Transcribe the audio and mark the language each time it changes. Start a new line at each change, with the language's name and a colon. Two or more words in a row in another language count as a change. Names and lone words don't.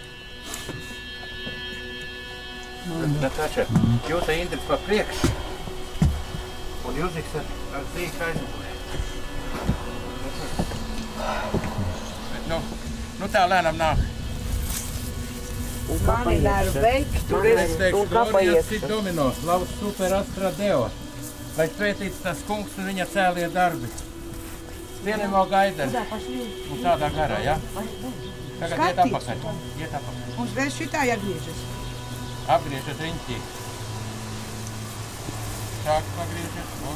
Latvian: Natāša, jūs ar Indriks pa priekš, un Juziks ar Zīku aizmugurē. Nu tā lēnām nāk. Mani nevar veikt, tur ir un kāpaies.
Latin: Sit domino, Laus super astra deo.
Latvian: Lai svētīts tas kungs un viņa cēlie darbi. Vienam vēl gaida. Un tādā garā, ja? Tagad iet apakaļ. Mums vēl šitā jāgriežas. Apgriežat riņķī. Sāk pagriezies.